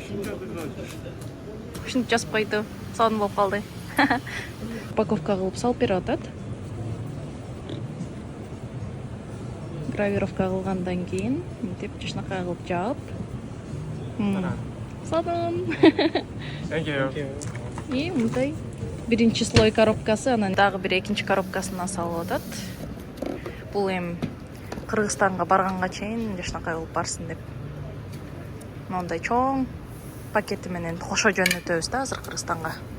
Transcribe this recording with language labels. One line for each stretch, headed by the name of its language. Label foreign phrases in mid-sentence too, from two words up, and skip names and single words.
Kyrgyz: Ушинтип жазып койду. Сонун болуп калды. Упаковка кылып салып берип атат. Гравировка кылгандан кийин мынтип жашнакай кылып жаап. Сонун.
English: Thank you.
Kyrgyz: И мындай биринчи слой коробкасы, анан дагы бир экинчи коробкасына салып атат. Бул эми Кыргызстанга барганга чейин жашнакай кылып барсын деп. Мындай чоң пакети менен кошо жөнөтөбүз да азыр Кыргызстанга.